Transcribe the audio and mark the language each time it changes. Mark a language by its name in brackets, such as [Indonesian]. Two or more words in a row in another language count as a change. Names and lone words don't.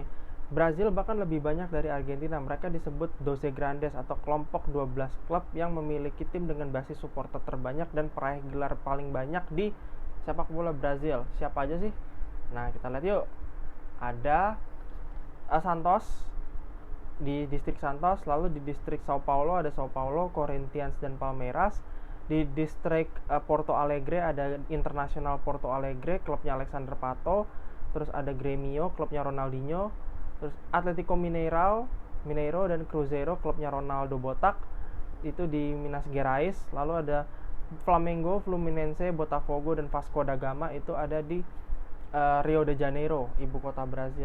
[Indonesian] Brazil bahkan lebih banyak dari Argentina. Mereka disebut Doze Grandes atau kelompok 12 klub yang memiliki tim dengan basis supporter terbanyak dan peraih gelar paling banyak di sepak bola Brazil. Siapa aja sih? Nah, kita lihat yuk. Ada Santos di distrik Santos, lalu di distrik Sao Paulo ada Sao Paulo, Corinthians, dan Palmeiras. Di distrik Porto Alegre ada Internacional Porto Alegre, klubnya Alexander Pato. Terus ada Grêmio, klubnya Ronaldinho. Terus Atlético Mineiro dan Cruzeiro, klubnya Ronaldo Botak, itu di Minas Gerais. Lalu ada Flamengo, Fluminense, Botafogo, dan Vasco da Gama, itu ada di Rio de Janeiro, ibu kota Brazil.